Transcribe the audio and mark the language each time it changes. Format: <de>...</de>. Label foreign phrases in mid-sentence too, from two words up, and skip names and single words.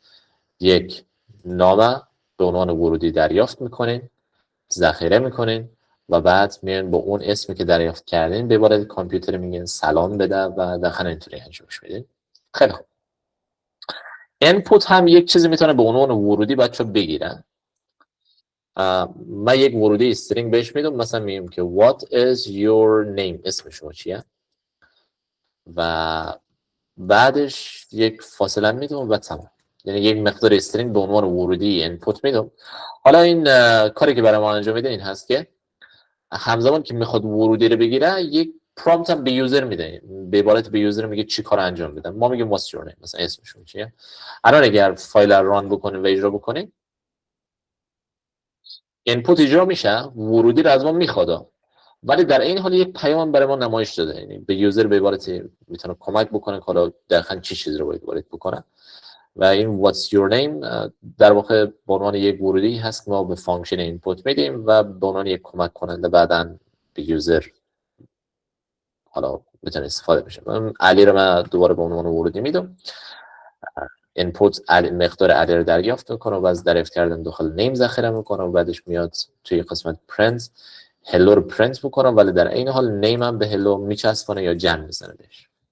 <fa>یک نام به عنوان ورودی دریافت میکنین، ذخیره میکنین و بعد میان با اون اسمی که دریافت کردین به عبارت کامپیوتر میگن سلام بده و داخل اینطوری انجامش میدین. خیلی خوب. اینپوت هم یک چیزی میتونه به عنوان ورودی بچه‌ها بگیرن. من یک ورودی استرینگ بهش میدم، مثلا میگم که</fa> <en>what is your name،</en> <fa>اسم شما چیه، و بعدش یک فاصله میدم و تمام. یعنی یک مقدار استرینگ به عنوان ورودی اینپوت میدم. حالا این کاری که برای ما انجام میده این هست که همزمان که میخواد ورودی رو بگیره یک پرامپت هم به یوزر میده، به عبارت به یوزر میگه چی کار انجام بدم. ما میگیم</fa> <en>what's your name،</en> <fa>مثلا اسمشون چیه. الان اگر فایل رو ران بکنیم و اجرا بکنیم اینپوت اجرا میشه، ورودی رو از ما میخواد ولی در این حال یک پیام برای ما نمایش داده، یعنی به یوزر به عبارت میتونه کمک بکنه که حالا دقیقاً چی چیز رو باید وارد بکنه. و این</fa> <en>what's your name</en> <fa>در واقع به عنوان یک ورودی هست که ما به فانکشن اینپوت میدیم و به عنوان یک کمک کننده بعداً به یوزر حالا میتونه استفاده بشه. علی رو من دوباره به عنوان ورودی میدم، اینپوت مقدار علی رو دریافت میکنه و از دریافت کردن داخل نیم ذخیره میکنه و بعدش میاد توی قسمت پرنت هلو رو پرنت میکنه، ولی در این حال نیم هم به هلو میچسبونه یا جن میزنه بهش.</fa>